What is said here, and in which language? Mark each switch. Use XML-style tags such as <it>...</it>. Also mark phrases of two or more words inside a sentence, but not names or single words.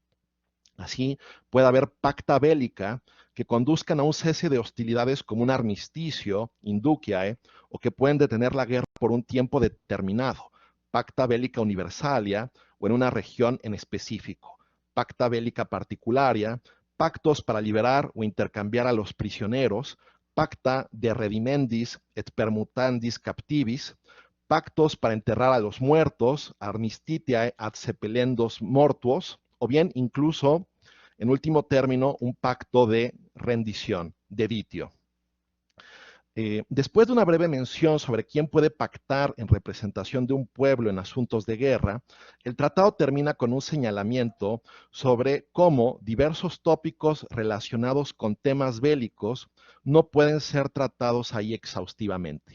<es>Así, puede haber</es> <la>pacta bélica</la> <es>que conduzcan a un cese de hostilidades como un armisticio, induciae, o que pueden detener la guerra por un tiempo determinado,</es> <la>pacta bélica universalia,</la> <es>o en una región en específico,</es> <la>pacta bélica particularia,</la> <es>pactos para liberar o intercambiar a los prisioneros,</es> <la>pacta de redimendis et permutandis captivis,</la> <es>pactos para enterrar a los muertos,</es> <la>armistitiae ad sepelendos mortuos,</la> <es>o bien incluso, en último término, un pacto de rendición, deditio. Después de una breve mención sobre quién puede pactar en representación de un pueblo en asuntos de guerra, el tratado termina con un señalamiento sobre cómo diversos tópicos relacionados con temas bélicos no pueden ser tratados ahí exhaustivamente.</es>